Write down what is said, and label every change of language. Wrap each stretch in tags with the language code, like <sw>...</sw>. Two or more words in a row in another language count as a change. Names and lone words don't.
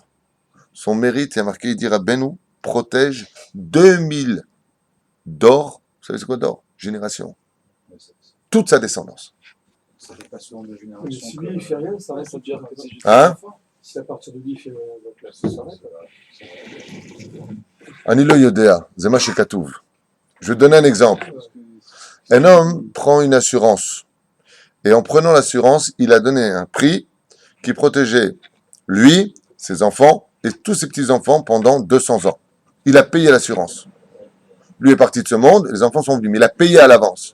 <fr>Son mérite, il y a marqué, il dit Rabbeinu protège 2000 d'or. Vous savez c'est quoi d'or? Génération. Toute sa descendance. Ça fait pas souvent de Mais génération. si lui, il fait rien, ça Ouais, reste ça veut dire que c'est juste Hein? un enfant. Si à partir de lui, il fait rien, donc là, ça s'arrête.</fr> <he>אני לא יודע, זה מה שכתוב.</he> <fr>Je vais te donner un exemple. Un homme prend une assurance. Et en prenant l'assurance, il a donné un prix qui protégeait lui, ses enfants et tous ses petits-enfants pendant 200 ans. Il a payé l'assurance. Lui est parti de ce monde, les enfants sont venus, mais il a payé à l'avance.</fr>